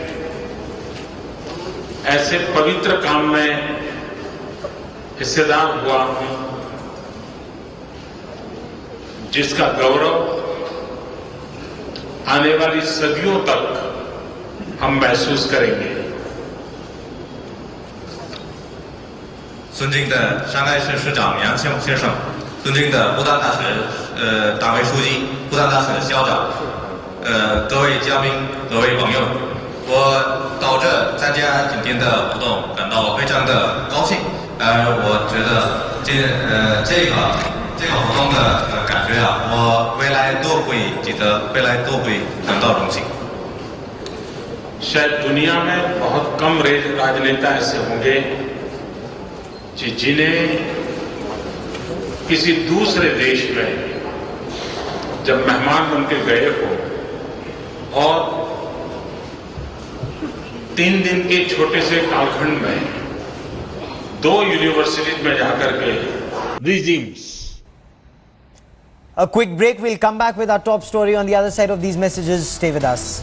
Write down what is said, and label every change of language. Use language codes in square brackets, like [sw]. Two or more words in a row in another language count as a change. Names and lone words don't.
[hi] ऐसे पवित्र काम में हिस्सेदार हुआ हूं जिसका गौरव आने वाली सदियों तक हम महसूस करेंगे। [zh] 尊敬的上海市市长杨先生，尊敬的复旦大学党委书记、复旦大学校长，各位嘉宾、各位朋友，我到这参加今天的活动感到非常的高兴。我觉得这个活动的感觉啊，我未来都会记得，未来都会感到荣幸。 [hi] शायद दुनिया में बहुत कम राजनेता ऐसे होंगे जिन्हें किसी दूसरे देश में जब मेहमान बनकर गए हो और 3 दिन के छोटे से कालखंड में 2 यूनिवर्सिटीज में जाकर के रिजीम्स। [en] A quick break. We'll come back with our top story on the other side of these messages. Stay with us.